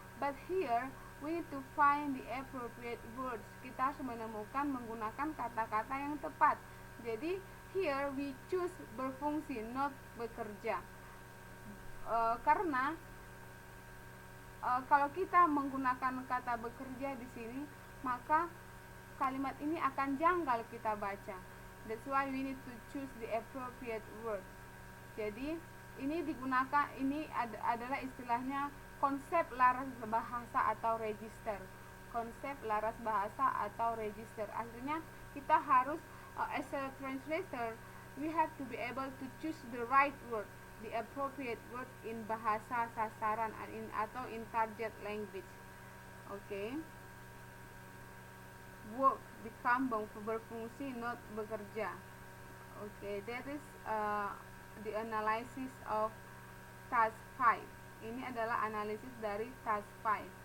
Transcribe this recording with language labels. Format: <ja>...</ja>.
<en>But here we need to find the appropriate words.</en> <id>Kita harus menemukan menggunakan kata-kata yang tepat. Jadi</id> <en>here we choose</en> <id>berfungsi, not bekerja. karena kalau kita menggunakan kata bekerja di sini, maka kalimat ini akan janggal kita baca.</id> <en>That's why we need to choose the appropriate word.</en> <id>Jadi ini digunakan, ini adalah istilahnya konsep laras bahasa atau register. Konsep laras bahasa atau register. Artinya kita harus</id> <en>as a translator, we have to be able to choose the right word, the appropriate word in</en> <id>bahasa sasaran atau</id> <en>in target language. Okay. Work become berfungsi, not bekerja. Okay, that is the analysis of task 5.</en> <id>Ini adalah analisis dari task 5.</id>